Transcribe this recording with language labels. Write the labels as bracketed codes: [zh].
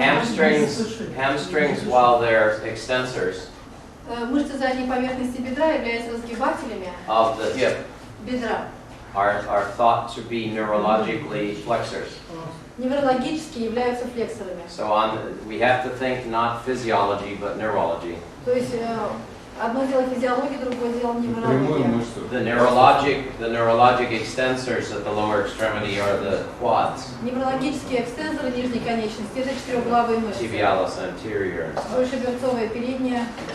[en] Hamstrings, while they're extensors [ru] Мышцы задней поверхности бедра являются разгибателями [en] of the hip, [ru] бедра. [en] are thought to be neurologically flexors. [ru] Неврологически являются флексорами. [en] So we have to think not physiology, but neurology. [ru] То есть одно дело физиология, другое дело Прямую неврология. мышцу. [en] The neurologic extensors at the lower extremity are the quads, [ru] Неврологические экстенсоры нижней конечности – это четырехглавые мышцы. [en] tibialis anterior. [ru] Большеберцовая передняя.